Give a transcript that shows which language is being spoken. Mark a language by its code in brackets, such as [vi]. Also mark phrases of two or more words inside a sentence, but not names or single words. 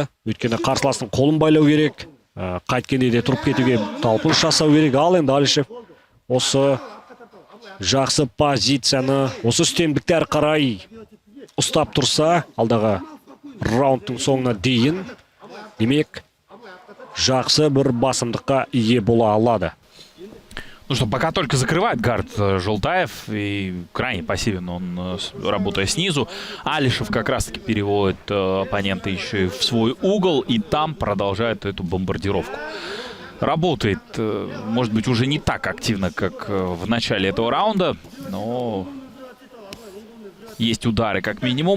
[kk] Өйткені қарсыластың қолын байлау керек, қайткенде де тұрып кетуге талпыныс жасау керек. Ал енді Алишев осы жақсы позицияны, осы үстемдікті әрі қарай ұстап тұрса, алдағы раундтың соңына дейін, демек, жақсы бір басымдыққа ие бола алады. [ru] Ну что, пока только закрывает гард Жолтаев, и крайне пассивен он, работая снизу. Алишев как раз-таки переводит оппонента еще и в свой угол, и там продолжает эту бомбардировку. Работает, может быть, уже не так активно, как в начале этого раунда, но есть удары как минимум.